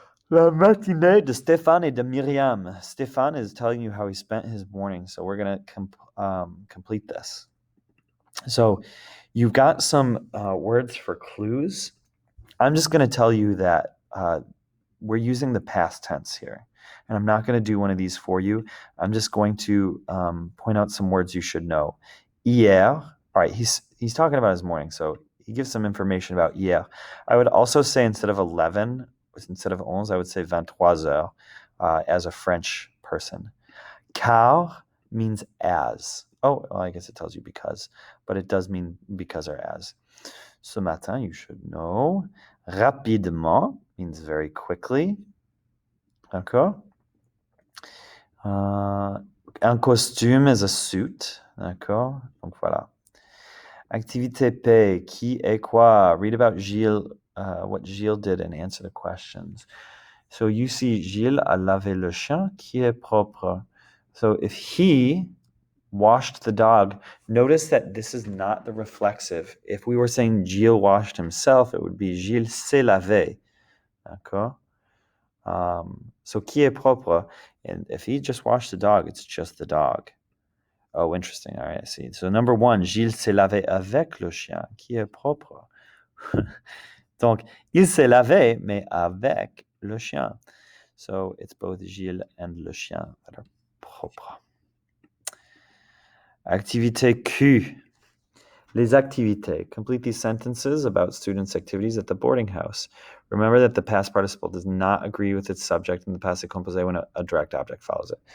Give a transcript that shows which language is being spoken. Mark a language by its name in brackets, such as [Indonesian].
[French] La matinée de Stéphane et de Myriam. [English] Stéphane is telling you how he spent his morning, so we're going to complete this. So you've got some words for clues. I'm just going to tell you that we're using the past tense here, and I'm not going to do one of these for you. I'm just going to point out some words you should know. Hier, all right, he's talking about his morning, so he gives some information about hier. I would also say instead of 11, instead of 11, I would say 23 heures as a French person. Car means as. Oh, well, I guess it tells you because, but it does mean because or as. [French] Ce matin, [English] you should know. Rapidement means very quickly. [French] D'accord? Un costume [English] is a suit. [French] D'accord? Donc voilà. Activité P, qui est quoi? [English] Read about Gilles, what Gilles did and answer the questions. So you see [French] Gilles a lavé le chien qui est propre. [English] So if he washed the dog, notice that this is not the reflexive. If we were saying Gilles washed himself, it would be Gilles [French] s'est lavé. [English] D'accord? So [French] qui est propre, [English] and if he just washed the dog, it's just the dog. Oh, interesting. All right, I see. So number one, [French] Gilles s'est lavé avec le chien, qui est propre. Donc, il s'est lavé, mais avec le chien. [English] So it's both Gilles and [French] le chien [English] that are propres. [French] Activité Q. Les activités. [English] Complete these sentences about students' activities at the boarding house. Remember that the past participle does not agree with its subject in the passé composé when a direct object follows it.